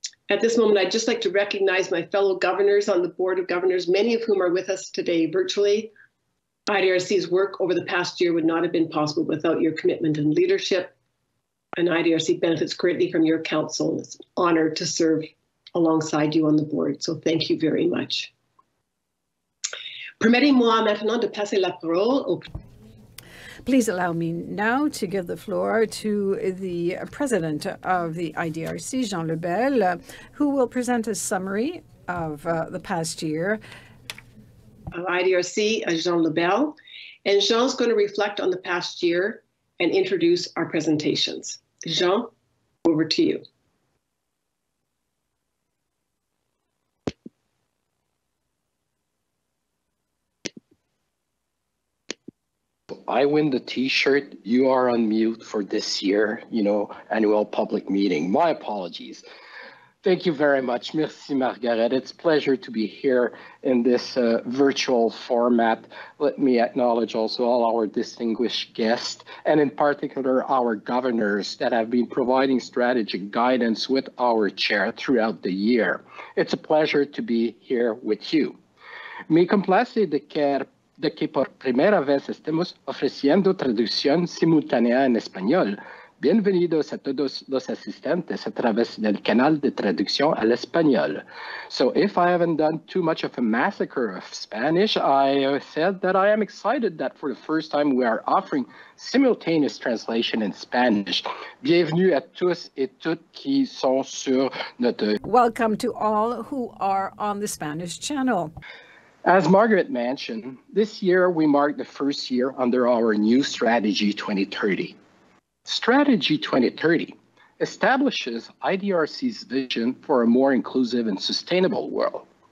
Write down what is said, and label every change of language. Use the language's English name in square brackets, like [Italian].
[English] At this moment, I'd just like to recognize my fellow governors on the Board of Governors, many of whom are with us today virtually. IDRC's work over the past year would not have been possible without your commitment and leadership, and IDRC benefits greatly from your counsel. It's an honor to serve alongside you on the board, so thank you very much. [French] Permettez-moi maintenant de passer la parole au... [English] Please allow me now to give the floor to the President of the IDRC, Jean Lebel, who will present a summary of the past year. Of IDRC, Jean Lebel. And Jean's going to reflect on the past year and introduce our presentations. Jean, over to you. I win the t-shirt. You are on mute for this year, annual public meeting. My apologies. Thank you very much. Merci, Margaret. It's a pleasure to be here in this virtual format. Let me acknowledge also all our distinguished guests, and in particular, our governors that have been providing strategic guidance with our chair throughout the year. It's a pleasure to be here with you. [Spanish] Me complace de que por primera vez estemos ofreciendo traducción simultánea en español Bienvenidos a todos los asistentes a través del canal de traducción al español. [English] So if I haven't done too much of a massacre of Spanish, I said that I am excited that for the first time we are offering simultaneous translation in Spanish. [French] Bienvenue à tous et toutes qui sont sur notre... [English] Welcome to all who are on the Spanish channel. As Margaret mentioned, this year we mark the first year under our new Strategy 2030. Strategy 2030 establishes IDRC's vision for a more inclusive and sustainable world.